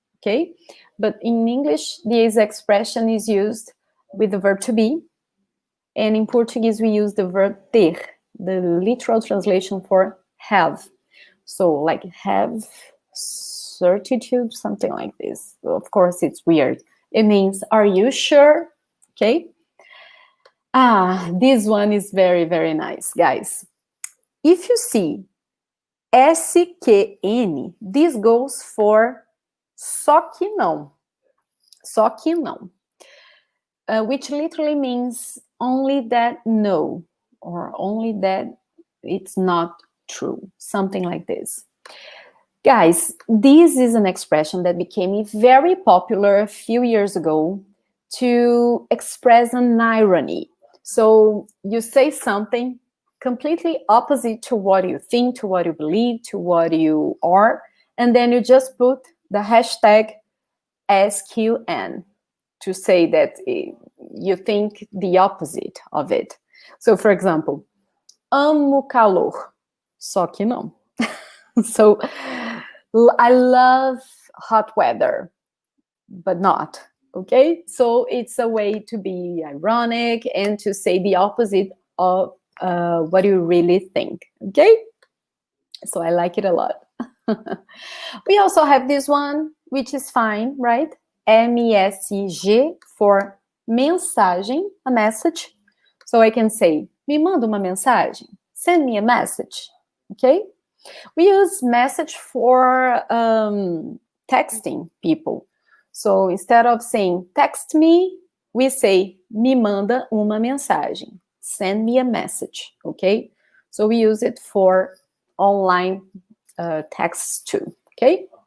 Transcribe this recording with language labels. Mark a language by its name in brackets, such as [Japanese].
[English] Okay, but in English, this expression is used with the verb to be, and in Portuguese, we use the verb ter, the literal translation for have. So like have certitude, something like this. Of course, it's weird. It means, are you sure? Okay. This one is very, very nice, guys. If you see SQN, this goes for [Portuguese] só que não. Só que não. [English] Which literally means only that no, or only that it's not true, something like this. Guys, this is an expression that became very popular a few years ago to express an irony. So you say something completely opposite to what you think, to what you believe, to what you are, and then you just put the hashtag SQN to say that you think the opposite of it. So, for example, [Portuguese] amo calor, só que não. [English] So, I love hot weather, but not, okay? So, it's a way to be ironic and to say the opposite of what you really think, okay? So, I like it a lot. We also have this one, which is fine, right? MESG for mensagem, a message. So I can say, [Portuguese] me manda uma mensagem, [English] send me a message, okay? We use message for texting people. So instead of saying text me, we say [Portuguese] me manda uma mensagem, [English] send me a message, okay? So we use it for online texts too, okay?